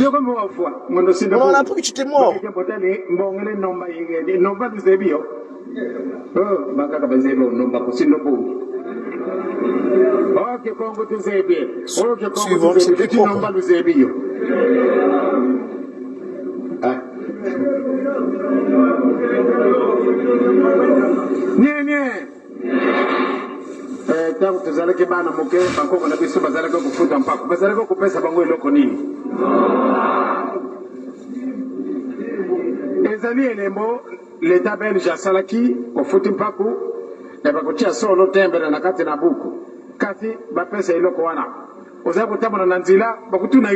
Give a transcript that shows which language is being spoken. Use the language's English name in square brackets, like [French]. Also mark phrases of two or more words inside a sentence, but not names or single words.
[French] On a appris que tu étais mort. Suivant, c'est plus propre. [Lingala] Tangu tuzaleke bana moke bakoko na biso bazaleke kufuta mpako bazaleke kupesa bango eloko nini ezali elembo [French] l'État belge [Lingala] asalaki kofuta mpako na bakotia solo tembele na kati na buku kati bapesa eloko wana oza kutamana na nzila bakutuna